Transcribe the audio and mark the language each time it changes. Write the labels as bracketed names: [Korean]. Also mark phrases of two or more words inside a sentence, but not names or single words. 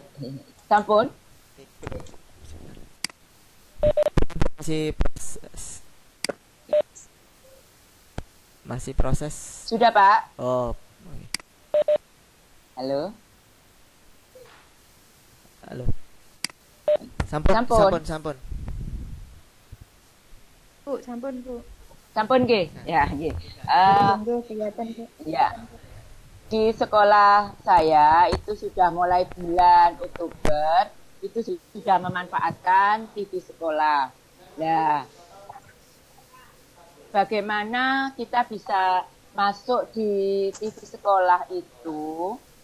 [Indonesian] Sampun? Masih proses. Sudah, Pak? Oh, oke. Halo? Halo. Sampun. Bu, sampun Bu. [Javanese] Sampun, nggih? Ya, nggih. [Indonesian] Monggo kelihatan Bu. Ya. Di sekolah saya itu sudah mulai bulan Oktober itu sudah memanfaatkan TV sekolah. Nah, bagaimana kita bisa masuk di TV sekolah itu?